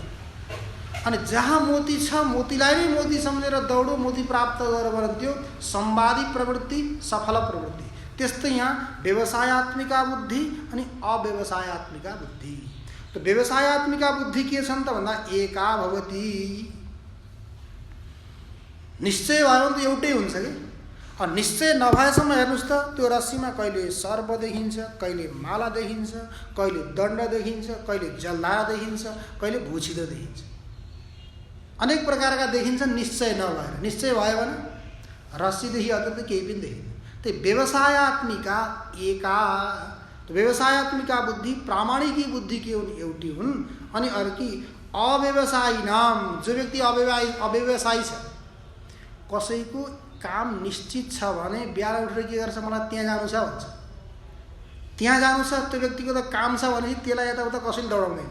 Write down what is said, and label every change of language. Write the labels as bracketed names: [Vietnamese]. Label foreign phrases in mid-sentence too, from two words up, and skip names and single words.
[Nepali] अनि जहाँ मोती छ मोतीलाई नै मोती सम्झेर दौडो, मोती प्राप्त गर भन्थ्यो, संवादी प्रवृत्ति, सफल प्रवृत्ति। त्यस्तै यहाँ व्यवसायत्मिका बुद्धि अनि अव्यवसायत्मिका बुद्धि। तो व्यवसायत्मिका बुद्धि के छन् त भन्दा [Sanskrit] एका भवति, [Nepali] निश्चय भयो भने त एउटै हुन्छ कि। अनि निश्चय नभएसम्म हेर्नुस् त त्यो रस्सीमा कहिले सर्प देखिन्छ, कहिले माला देखिन्छ, कहिले दण्ड देखिन्छ, कहिले जलधारा देखिन्छ, कहिले भुछिलो देखिन्छ, अनेक प्रकारका देखिन्छ निश्चय नभएर। निश्चय भयो भने रस्सीदेखि अतिरिक्त केही पनि देखिन्छ। त्यही व्यवसायत्मिका एका, व्यवसायत्मिका बुद्धि प्रामाणिकी बुद्धि के हुन्, एउटी हुन्। अनि अर्की अव्यवसायी नाम, जो व्यक्ति अव्यवसायी छ, कसैको काम निश्चित छ भने बिहान उठेर के गर्छ, मलाई त्यहाँ जानु छ भन्छ। त्यहाँ जानु छ, त्यो व्यक्तिको त काम छ भने त्यसलाई यताउता कसैले दौडाउँदैन।